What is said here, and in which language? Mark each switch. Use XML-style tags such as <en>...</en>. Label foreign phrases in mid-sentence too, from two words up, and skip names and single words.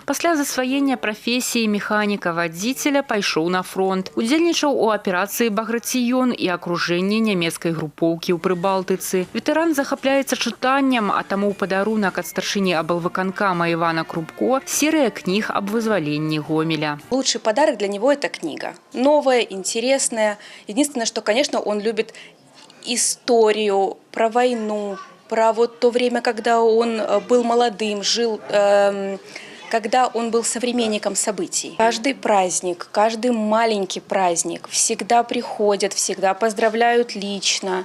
<be>Пасля засваення прафесіі механіка-вадзіцеля пайшоў на фронт. Удзельнічаў у аперацыі «Баграцыён» і акружэнні нямецкай групоўкі ў Прыбалтыцы. Ветэран захапляецца чытаннем, а таму ў падарунак ад старшыні аблвыканкама Івана Крупко серыя кніг аб вызваленні Гомеля.</be> <ru>Лучший подарок для него – это книга. Новая, интересная. Единственное, что, конечно, он любит историю про войну, про вот то время, когда он был молодым, жил, когда он был современником событий. Каждый праздник, каждый маленький праздник всегда приходят, всегда поздравляют лично.</ru>